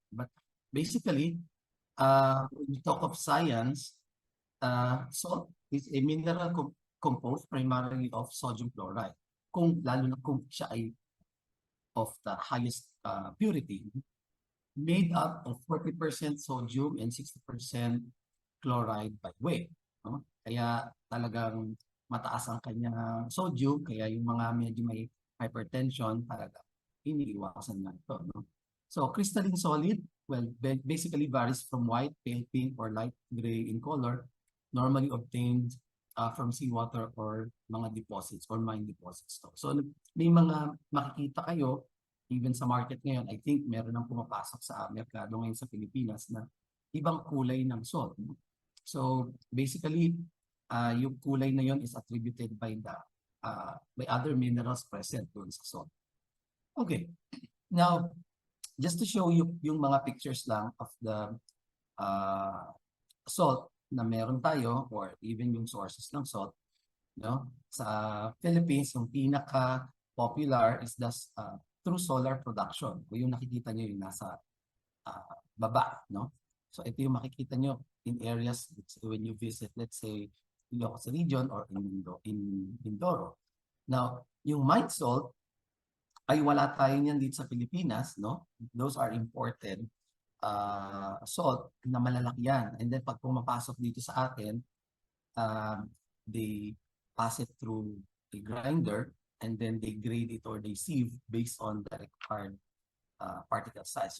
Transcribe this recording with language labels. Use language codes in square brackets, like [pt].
[en] But basically, when we talk of science, salt is a mineral composed primarily of sodium chloride. [tl] Lalo na kung siya ay [en] of the highest purity, made up of 40% sodium and 60% chloride by weight. No? [tl] Kaya talagang mataas ang kanyang sodium, kaya yung mga medyo may hypertension, talaga iniiwasan na ito. [en] No? So crystalline solid, well, basically varies from white, pale pink, or light gray in color, normally obtained from seawater or mga deposits or mine deposits. [tl] So may mga makikita kayo even sa market ngayon, I think meron nang pumapasok sa merkado ngayon sa Pilipinas na ibang kulay ng salt. [en] No? So basically, [tl] yung kulay na yon [en] is attributed by by other minerals present doon sa salt. Okay, now just to show you [tl] yung mga pictures lang [en] of the salt na meron tayo or even yung sources ng salt, no? [tl] Sa Philippines, yung pinaka popular is through solar production. O yung nakikita nyo yung nasa baba, no? [en] So [tl] ito yung makikita nyo [en] in areas when you visit, let's say, Ilocos region or in Mindoro. [tl] Now, yung mine salt ay wala tayo niyan dito sa Pilipinas, no? [en] Those are imported salt [tl] na malalaki yan. [en] And then [tl] pag pumapasok dito sa atin, [en] they pass it through a grinder and then they grade it or they sieve based on the required particle size.